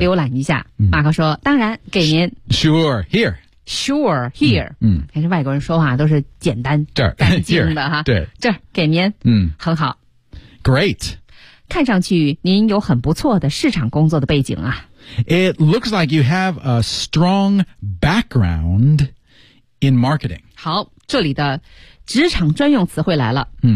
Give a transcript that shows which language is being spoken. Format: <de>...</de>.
<zh>浏览一下。马克说，当然给您</zh> <en>Sure, here</en> <zh>还是外国人说话都是简单这儿干净的哈，对，这儿给您，很好，</zh> <en>Great，</en> <zh>看上去您有很不错的市场工作的背景啊。</zh> <en>It looks like you have a strong backgroundIn marketing.</en> <zh>好，这里的职场专用词汇来了。</zh>